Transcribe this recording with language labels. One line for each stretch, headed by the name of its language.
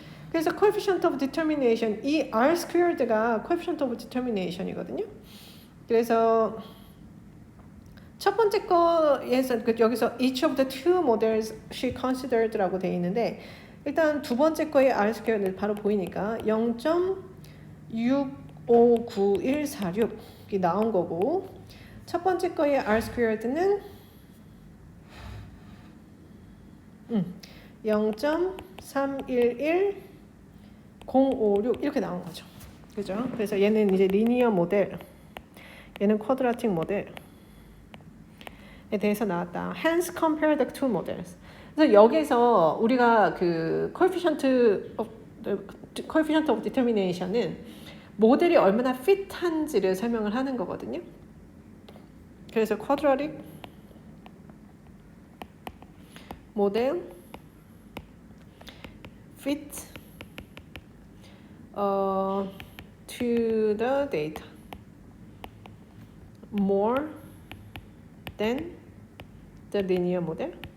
Korean: 그래서 coefficient of determination, 이 R squared가 coefficient of determination이거든요. 그래서 첫 번째 거에서 여기서
English: each of the two models she considered
Korean: 라고 돼 있는데 일단 두 번째 거의 R squared 바로 보이니까 0.659146이 나온 거고 첫 번째 거의 R squared는 0.311056 이렇게 나온 거죠. 그죠? 그래서 얘는 이제 리니어 모델, 얘는 쿼드라틱 모델에 대해서 나왔다.
English: Hence compare the two models.
Korean: 그래서 여기서 우리가 그 coefficient of determination은 모델이 얼마나 fit한지를 설명을 하는 거거든요.
English: 그래서 쿼드라틱 모델 fit to the data more than the linear model.